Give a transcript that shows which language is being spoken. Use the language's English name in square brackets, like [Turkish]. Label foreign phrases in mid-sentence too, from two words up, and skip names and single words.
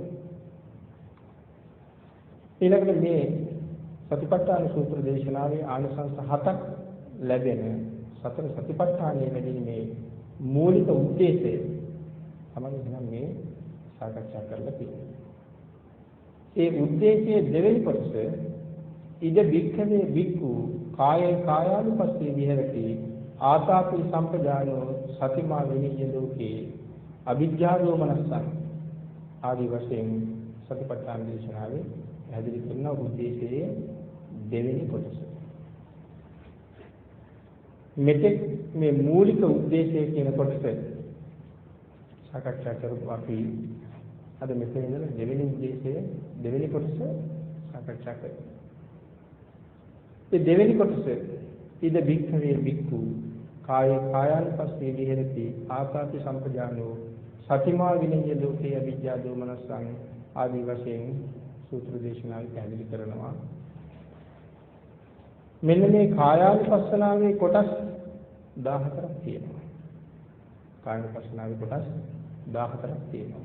[Sinhala] ඊළඟට මේ සතිපට්ඨාන සූත්‍ර දේශනාවේ ආනිසංස හතක් ලැබෙන සතර සතිපට්ඨානයේ වැඩිීමේ මූලික උද්දේශය තමයි එහෙනම් මේ සාකච්ඡා කරලා තියෙන්නේ. ඒ උද්දේශයේ දෙවෙනි කොටස [Pali] ඉද භික්ඛවේ භික්ඛු කායේ කායානුපස්සී විහෙරති ආතාපි සම්පජානෝ සතිමා විනිය ලෝකේ අවිජ්ජා දෝමනස්සං [Sinhala] ආදි වශයෙන් සතිපට්ඨාන දේශනාවේ පැහැදිලි කරන උද්දේශයේ දෙවෙනි කොටස. මෙතෙක් මේ මූලික උද්දේශය කියන කොටස සාකච්ඡා කරපු අපි අද මෙතන ඉඳලා දෙවෙනි උද්දේශයේ දෙවෙනි කොටස සාකච්ඡා කරමු. ඒ දෙවෙනි කොටස [Pali] ඉද භික්ඛවේ භික්ඛු කායේ කායානුපස්සී විහෙරති ආකාපි සම්පජානෝ සතිමා විනය ලෝකේ අවිජ්ජා දෝමනස්සං [Sinhala] ආදී වශයෙන් සූත්‍ර දේශනාවේ පැහැදිලි කරනවා. මෙන්න මේ කායානුපස්සනාවේ කොටස් 14ක් තියෙනවා. කායානුපස්සනාවේ කොටස් 14ක් තියෙනවා.